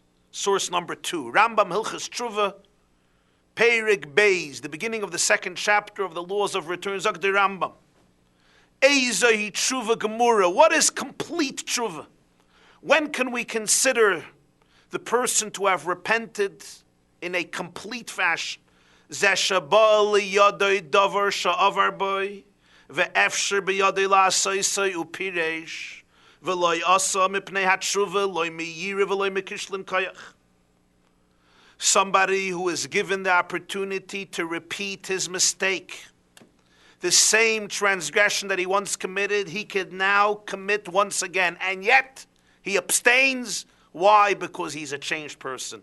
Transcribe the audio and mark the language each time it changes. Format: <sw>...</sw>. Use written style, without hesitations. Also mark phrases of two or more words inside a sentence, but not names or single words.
<en>Source number 2, Rambam Hilchas Tshuva, Perik Beis, the beginning of the 2nd chapter of the Laws of Return.</en> <he>Zok the Rambam. איזוהי תשובה גמורה.</he> <en>What is complete Tshuva? When can we consider the person to have repented in a complete fashion?</en> <he>זה שבא לידו דבר שעבר בו ואפשר בידו לעשותו ופירש ולא עשה מפני התשובה, לא מיראה ולא מכשלון כח.</he> <en>Somebody who is given the opportunity to repeat his mistake. The same transgression that he once committed, he could now commit once again. And yet, he abstains. Why? Because he's a changed person.</en>